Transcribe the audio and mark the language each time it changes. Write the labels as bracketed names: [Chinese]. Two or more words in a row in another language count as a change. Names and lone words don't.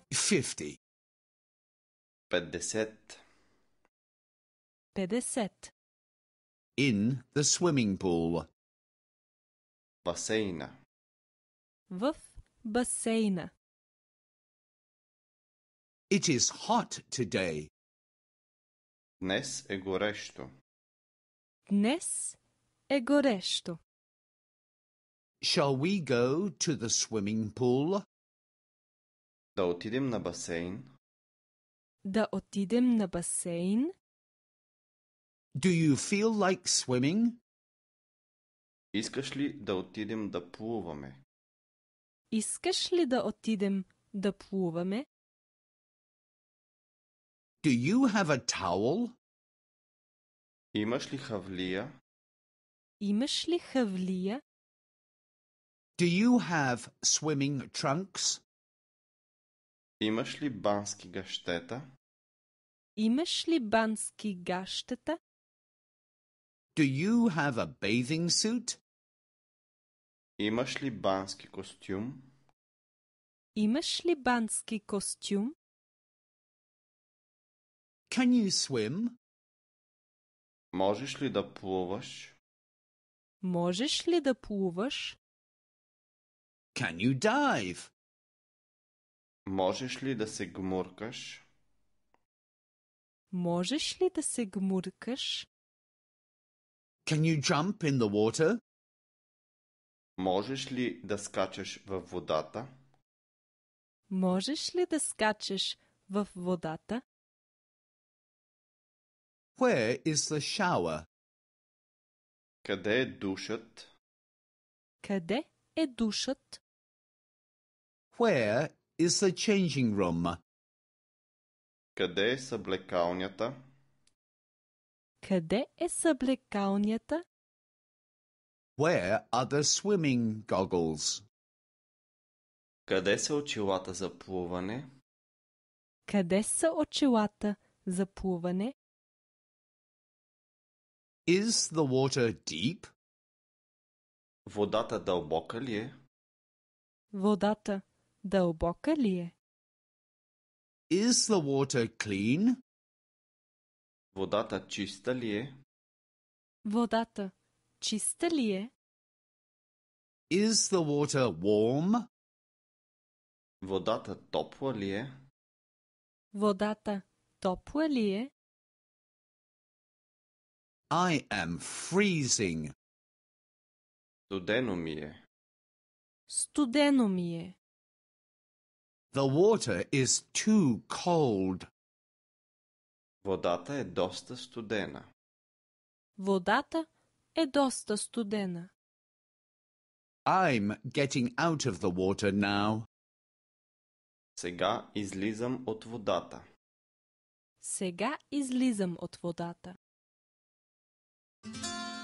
[English] 50. 50. 50. In the swimming pool. [Bulgarian] Басейна. В басейна. [English] It is hot today. [Bulgarian] Днес е горещо. Днес е горещо. [English] Shall we go to the swimming pool? [Bulgarian] Да отидем на басейн. Да отидем на басейн. [English] Do you feel like swimming? [Bulgarian] Искаш ли да отидем да плуваме? Искаш ли да отидем да плуваме? [English] Do you have a towel? [Bulgarian] Имаш ли хавлия? Имаш ли хавлия? [English] Do you have swimming trunks? [Bulgarian] Имаш ли бански гащета? Имаш ли бански гащета? [English] Do you have a bathing suit? [Bulgarian] Имаш ли бански костюм? Имаш ли бански костюм? [English] Can you swim? [Bulgarian] Можеш ли да плуваш? Можеш ли да плуваш? [English] Can you dive? [Bulgarian] Можеш ли да се гмуркаш? Можеш ли да се гмуркаш? [English] Can you jump in the water? [Bulgarian] Можеш ли да скачаш във водата? Можеш ли да скачеш в водата? [English] Where is the shower? [Bulgarian] Къде е душът? Къде е душът? [English] Where is the changing room? [Bulgarian] Къде е съблекалнята? Къде е съблекалнята? [English] Where are the swimming goggles? [Bulgarian] Къде са очилата за плуване? Къде са очилата за плуване? [English] Is the water deep? [Bulgarian] Водата дълбока ли е? Водата дълбока ли е? [English] Is the water clean? [Bulgarian] Водата чиста ли е? Водата чиста ли е? [English] Is the water warm? [Bulgarian] Водата топла ли е? Водата топла ли е? [English] I am freezing. [Bulgarian] Студено ми е. Студено ми е. [English] The water is too cold. [Bulgarian] Водата е доста студена. Водата е доста студена. [English] I'm getting out of the water now. [Bulgarian] Сега излизам от водата. Сега излизам от водата.